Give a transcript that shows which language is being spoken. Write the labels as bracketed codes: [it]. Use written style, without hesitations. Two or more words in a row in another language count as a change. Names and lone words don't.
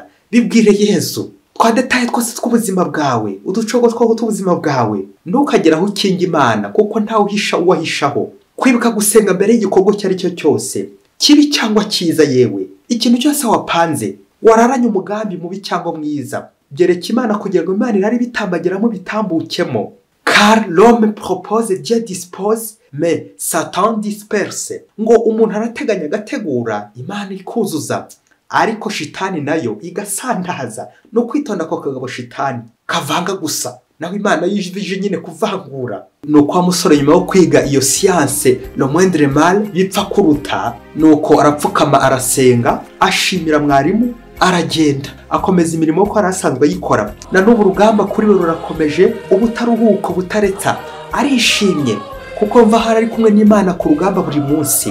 [rw] Bibwire Yesu twa detaye twose tw'ubuzima bwawe, uducogo tw'ubuzima bwawe. Ntukagire aho ukinga Imana kuko ntawe uhisha uwahishaho. Kwibuka gusenga mbere y'igikorwa icyo ari cyo cyose, kibi cyangwa cyiza, yewe ikintu cyose wapanze, wararanye umugambi mubi cyangwa mwiza, byereka Imana kugira ngo Imana irari bitambagiramo bitambukemo. [fr] Car l'homme propose, Dieu dispose, mais Satan disperse. [rw] Ngo umuntu arateganya agategura, Imana ikuzuza, ariko shitani nayo igasandaza. No kwitonda ko kagabo shitani kavanga gusa, naho Imana yijije nyine kuvangura. Nuko amusore nyuma yo kwiga iyo [fr] science le moindre mal [rw] bipfa kuruta, nuko arapfukama arasenga, ashimira mwarimu, aragenda akomeza imirimo ko arasanzwe yikora. Na n'ubu urugamba kuri we rurakomeje, ubutaruhuko butaretsa. Arishimye kuko mva hari ari kumwe n'Imana ku rugamba buri munsi.